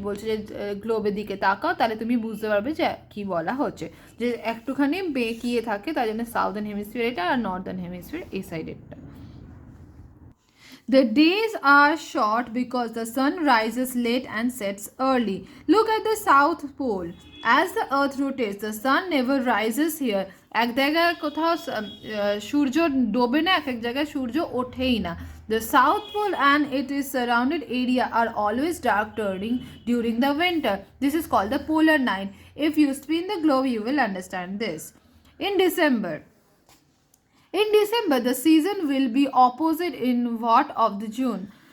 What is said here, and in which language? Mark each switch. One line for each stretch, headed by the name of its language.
Bangla: বলছে যে গ্লোবের দিকে তাকাও তাহলে তুমি বুঝতে পারবে যে কি বলা হচ্ছে, যে একটুখানি বেঁকিয়ে থাকে তাই জন্য সাউদার্ন হেমিস্ফিয়ার এটা আর নর্দার্ন হেমিস্ফিয়ার এই সাইডেরটা।
English: The days are short because the sun rises late and sets early. Look at the south pole. As the earth rotates, the sun never rises here.
Bangla: এক জায়গায় কোথাও সূর্য ডোবে না, এক জায়গায় সূর্য ওঠেই না।
English: The south pole and its surrounded area are always dark during the winter. This is called the polar night. If you spin the globe, you will understand this. In December, the season will be opposite in what of the June.